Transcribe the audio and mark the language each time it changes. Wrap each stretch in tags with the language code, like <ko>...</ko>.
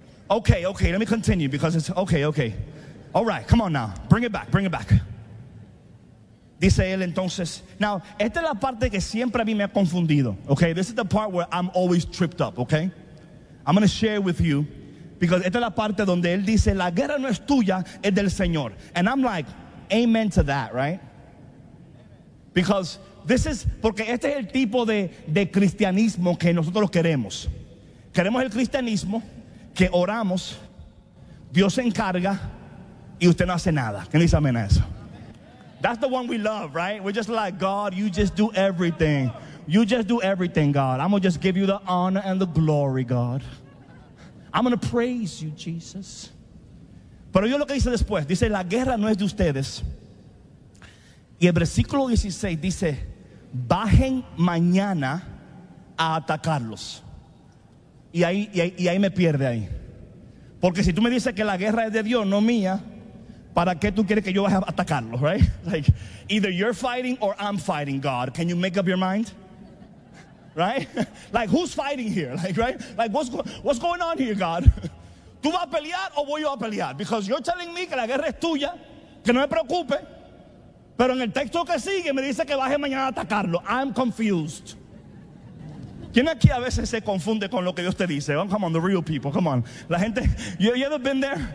<en>Okay, let me continue because it's okay. All right, come on now. Bring it back.</en> <es>Dice él entonces. Now, esta es la parte que siempre a mí me ha confundido.</es> <en>Okay, this is the part where I'm always tripped up, okay? I'm going to share with you because</en> <es>esta es la parte donde él dice: la guerra no es tuya, es del Señor.</es> <en>And I'm like, amen to that, right? Because this is,</en> <es>porque este es el tipo de cristianismo que nosotros queremos. Queremos el cristianismo que oramos, Dios se encarga y usted no hace nada. ¿Quién dice amén a eso?</es> <en>That's the one we love, right? We're just like, God, you just do everything. You just do everything, God. I'm going to just give you the honor and the glory, God. I'm going to praise you, Jesus.</en> <es>Pero yo lo que dice después, dice: la guerra no es de ustedes. Y el versículo 16 dice: bajen mañana a atacarlos. Y ahí me pierde ahí. Porque si tú me dices que la guerra es de Dios, no mía, ¿para qué tú quieres que yo vaya a atacarlos, right?</es> <en>Like, either you're fighting or I'm fighting, God. Can you make up your mind? Right? Like, who's fighting here? Like, right? Like, what's going on here, God?</en> <es>¿Tú vas a pelear o voy yo a pelear?</es> <en>Because you're telling me</en> <es>que la guerra es tuya, que no me preocupe. Pero en el texto que sigue me dice que baje mañana a atacarlo.</es> <en>I'm confused.</en> <es>¿Quién aquí a veces se confunde con lo que Dios te dice?</es> <en>Oh, come on, the real people, come on.</en> <es>La gente,</es> <en>you ever been there?</en>